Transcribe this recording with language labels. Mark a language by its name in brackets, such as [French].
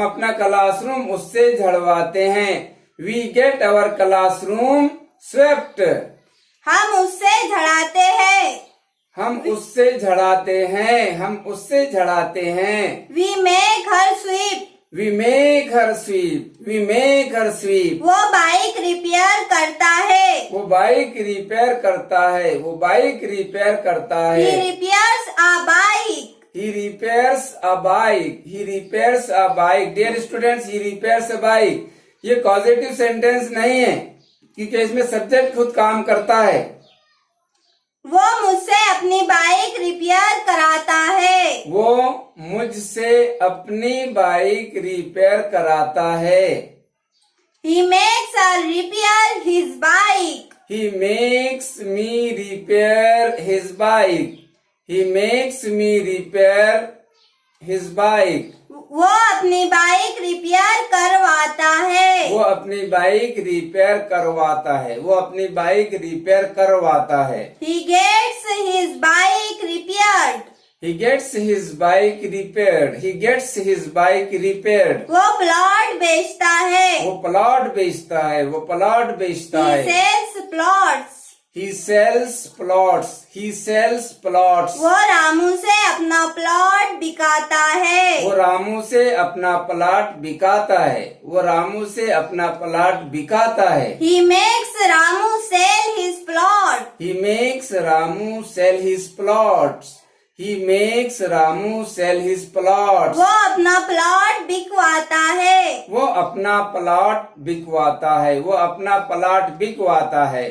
[Hindi] अपना क्लासरूम उससे झड़वाते हैं। [English] We get our classroom swept. [Hindi] हम उससे झड़ाते हैं। हम उससे झड़ाते हैं। हम उससे झड़ाते हैं। [English] We make her sweep. We make her sweep. We make her sweep. [Hindi] वो बाइक रिपेयर करता है। वो बाइक रिपेयर करता है। वो बाइक रिपेयर करता [English] He [Hindi] है। [English] repairs a bike. He repairs a bike. He repairs a bike. Dear students, he repairs a bike. [Hindi] ये पॉजिटिव सेंटेंस नहीं है क्योंकि इसमें सब्जेक्ट खुद काम करता है। वो मुझसे अपनी बाइक रिपेयर कराता है। वो मुझसे अपनी बाइक रिपेयर कराता है। [English] He makes her repair his bike. He makes me repair his bike. He makes me repair his bike. [Hindi] वो अपनी बाइक रिपेयर करवाता है। वो अपनी बाइक रिपेयर करवाता है। वो अपनी बाइक रिपेयर करवाता है। [English] He gets his bike repaired. He gets his bike repaired. He gets his bike repaired. [Hindi] वो प्लॉट बेचता है। वो प्लॉट बेचता है। वो प्लॉट बेचता [English] He [Hindi] है। [English] sells plots. He sells plots. He sells plots. [Hindi] वो रामू से अपना प्लॉट बिकाता है। वो रामू से अपना प्लॉट बिकाता है। वो रामू से अपना प्लॉट बिकाता है। [English] He makes Ramu sell his plot. He makes Ramu sell his plots. He makes Ramu sell his plots. [Hindi] वो अपना प्लॉट बिकवाता है। वो अपना प्लॉट बिकवाता है। वो अपना प्लॉट बिकवाता है।